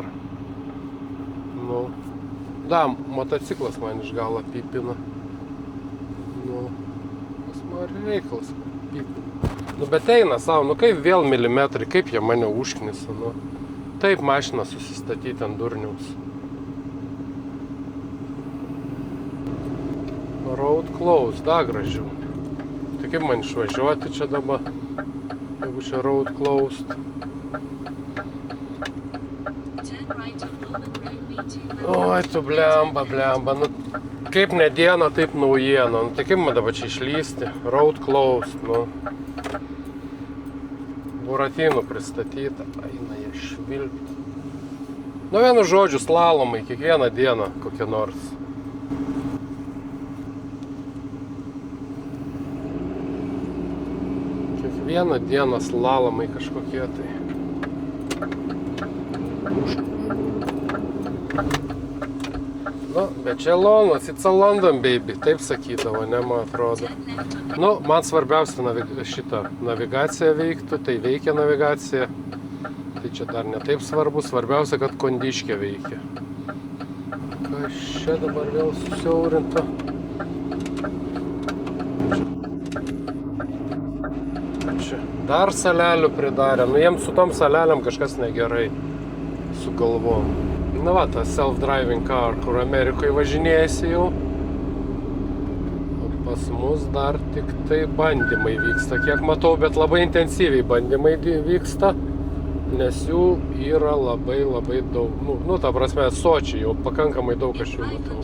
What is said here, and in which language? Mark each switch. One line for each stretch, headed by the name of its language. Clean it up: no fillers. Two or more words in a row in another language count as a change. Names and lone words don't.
Lithuanian: Nu. Da, motociklas man iš galo pypina. Nu, kas man reikalas pypina. Nu, bet eina savo, nu kaip vėl milimetrai, kaip jie mane užknisa, nu. Taip mašiną susistatyti ant durniaus.
English: Road closed,
Lithuanian: da gražiau. Tai kaip man išvažiuoti čia dabar, jeigu čia
English: road closed.
Lithuanian: Oi, tu blemba, nu, kaip ne diena, taip naujiena, nu, tai kaip man dabar čia išlysti,
English: road closed,
Lithuanian: nu, Buratinų pristatyta, eina jie švilpti. Nu, vienu žodžiu, slalomai, kiekvieną dieną kokie nors. Kiekvieną dieną slalomai kažkokie tai. Nu, bet čia Londonas,
English: it's a London baby,
Lithuanian: taip sakydavo, ne, man atrodo. Nu, man svarbiausia šitą navigaciją veiktų, tai veikia navigacija. Tai čia dar ne taip svarbu, svarbiausia, kad kondiškė veikia. Kas čia dabar vėl susiaurinta? Čia dar salelių pridarė, nu jiems su tom saleliam kažkas negerai sugalvom. Na va, tas
English: self-driving car,
Lithuanian: kur Amerikoje važinėjasi jau. O pas mus dar tik tai bandymai vyksta, kiek matau, bet labai intensyviai bandymai vyksta, nes jų yra labai daug. Nu, ta prasme, Sočiai jau pakankamai daug aš jų matau.